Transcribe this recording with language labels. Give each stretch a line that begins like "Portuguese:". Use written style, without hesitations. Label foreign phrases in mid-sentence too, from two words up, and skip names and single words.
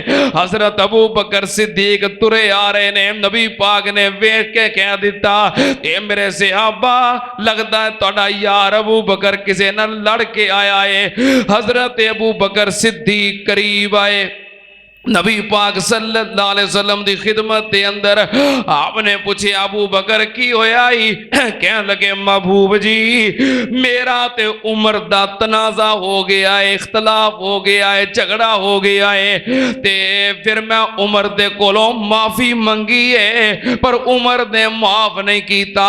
Punjabi: ਹਜ਼ਰਤ ਅਬੂ ਬਕਰ ਸਿੱਦੀਕ ਤੁਰੇ ਆ ਰਹੇ ਨੇ, ਨਬੀ ਪਾਕ ਨੇ ਵੇਖ ਕੇ ਕਹਿ ਦਿੱਤਾ, ਯੇ ਮੇਰੇ ਸਹਾਬਾ ਲੱਗਦਾ ਹੈ ਤੁਹਾਡਾ ਯਾਰ ਅਬੂ ਬਕਰ ਕਿਸੇ ਨਾਲ ਲੜ ਕੇ ਆਇਆ ਹੈ। ਹਜ਼ਰਤ ਅਬੂ ਬਕਰ ਸਿੱਦੀਕ ਕਰੀਬ ਆਏ, ਨਬੀ ਪਾਕ
Arabic: صلى الله عليه وسلم
Punjabi: ਦੀ ਖ਼ਿਦਮਤ ਕੇ ਅੰਦਰ ਆਪਨੇ ਪੁੱਛੇ ਅਬੂ ਬਕਰ ਕੀ ਹੋਇਆ ਹੀ? ਕਹਿ ਲੱਗੇ ਮਹਿਬੂਬ ਜੀ ਮੇਰਾ ਤੇ ਉਮਰ ਦਾ ਤਨਾਜ਼ਾ ਹੋ ਗਿਆ ਹੈ, ਇਖ਼ਤਲਾਫ਼ ਹੋ ਗਿਆ ਹੈ, ਝਗੜਾ ਹੋ ਗਿਆ ਹੈ, ਤੇ ਫਿਰ ਮੈਂ ਉਮਰ ਦੇ ਕੋਲੋਂ ਮਾਫ਼ੀ ਮੰਗੀ ਹੈ ਪਰ ਉਮਰ ਨੇ ਮਾਫ਼ ਨਹੀਂ ਕੀਤਾ।